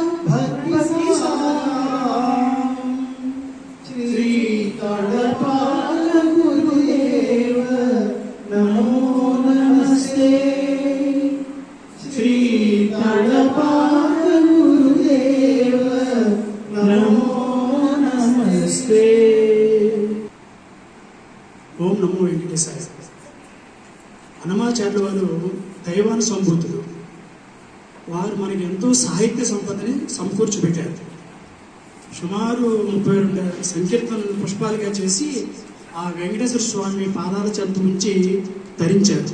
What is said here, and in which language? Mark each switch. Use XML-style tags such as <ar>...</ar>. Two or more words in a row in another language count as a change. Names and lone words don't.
<sa>भक्तिसारम् श्रीतडपालगुरुदेव नमो नमस्ते। श्रीतडपालगुरुदेव नमो नमस्ते। ఓం నమో వెంకటేశాయ.</sa> <te>హనుమాచార్యుల వారు దైవానుసంభూతులు. వారు మనకి ఎంతో సాహిత్య సంపదని సమకూర్చిపెట్టారు. సుమారు 32 సంకీర్తనలు పుష్పాలుగా చేసి ఆ వెంకటేశ్వర స్వామి పాదాల చెంత ఉంచి ధరించారు.</te>